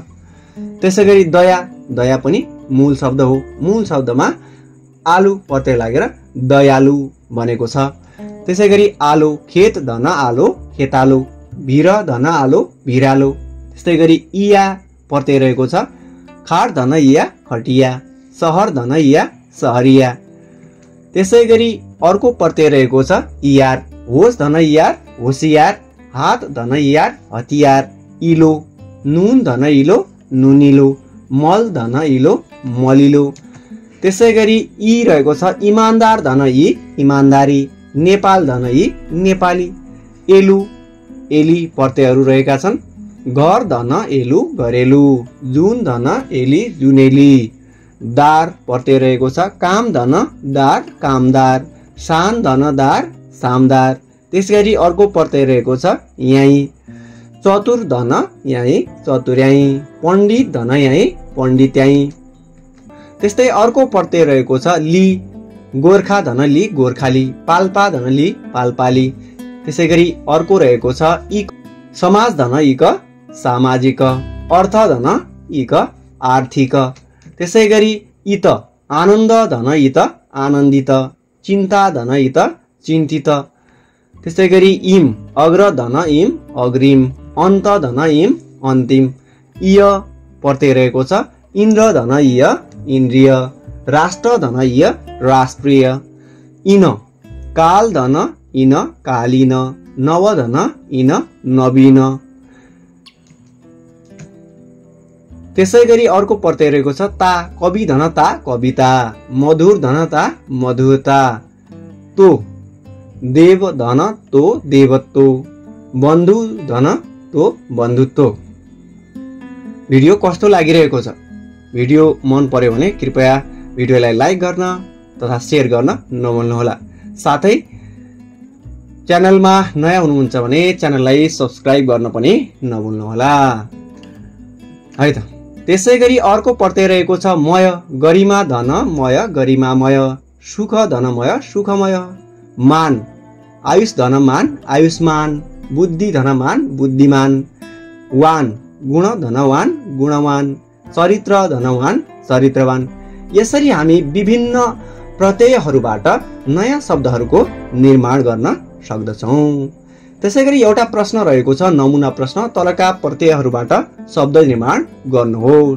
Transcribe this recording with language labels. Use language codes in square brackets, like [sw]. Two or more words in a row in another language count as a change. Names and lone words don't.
[ne] त्यसै गरी दया, दया पनि मूल शब्द हो, मूल शब्दमा आलु प्रत्यय लागेर दयालु बनेको छ। त्यसै गरी आलो, खेत धन आलो खेतालो, भिर धन आलो भिरालो। त्यस्तै गरी इया प्रत्यय रहेको छ, खाट धन इया खटिया, सहर धन इया सहरिया। त्यसै गरी अर्को प्रत्यय रहेको छ इयार, होस धन इयार होसियार, हात धन इयार हतियार, इलो, नुन धन इलो नुनिलो, मल धन इलो मलिलो। त्यसै गरी इ रहेको छ इमानदार धन इ इमानदारी, नेपाल धन इ नेपाली, एलु एली प्रत्ययहरू रहेका छन्। घर धन एलु घरेलु, जुन धन एली जुनेली। दार प्रत्यय रहेको छ, काम धन दार कामदार, सान धन दार सामदार। त्यसै गरी अर्को प्रत्यय रहेको छ यहीँ, चतुर धन यहीँ चतुर्याई, पण्डित धन यहीँ पण्डित्याई। त्यस्तै अर्को प्रत्यय रहेको छ ली, गोर्खा धन ली गोर्खाली, पाल्पा धन ली पाल्पाली। त्यसै गरी अर्को रहेको छ इक, समाज धन इक सामाजिक, अर्थ धन इक आर्थिक। त्यसै गरी इत, आनन्द धन इत आनन्दित, चिन्ता धन इत चिन्तित। त्यसै गरी इम, अग्र धन इम अग्रिम, अन्त धन इम अन्तिम। इय प्रत्यय रहेको छ, इन्द्र धन इय इन्द्रिय, राष्ट्र धन इय राष्ट्रिय। इन, काल धन इन कालीन, नव धन इन नवीन। त्यसै गरी अर्को प्रत्यय रहेको छ ता, कवि धन ता कविता, मधुर धन ता मधुरता, तो, देव धन तो देवत्व, बन्धु धन तो बन्धुत्व। भिडियो कस्तो लागिरहेको छ? भिडियो मन पर्यो भने कृपया भिडियोलाई लाइक गर्न तथा सेयर गर्न नभुल्नुहोला। साथै च्यानलमा नयाँ हुनुहुन्छ भने च्यानललाई सब्स्क्राइब गर्न पनि नभुल्नुहोला है त। त्यसै गरी अर्को प्रत्यय रहेको छ मय, गरिमा धन मय गरिमामय, सुख धनमय सुखमय, मान, आयुष धन मान आयुष्मान, बुद्धि धन मान बुद्धिमान, वान, गुण धनवान गुणवान, चरित्र धनवान चरित्रवान। यसरी हामी विभिन्न प्रत्ययहरूबाट नयाँ शब्दहरूको निर्माण गर्न सक्दछौँ। त्यसैगरी एउटा प्रश्न रहेको छ, नमुना प्रश्न, तलका प्रत्ययहरूबाट शब्द निर्माण गर्नुहोस्।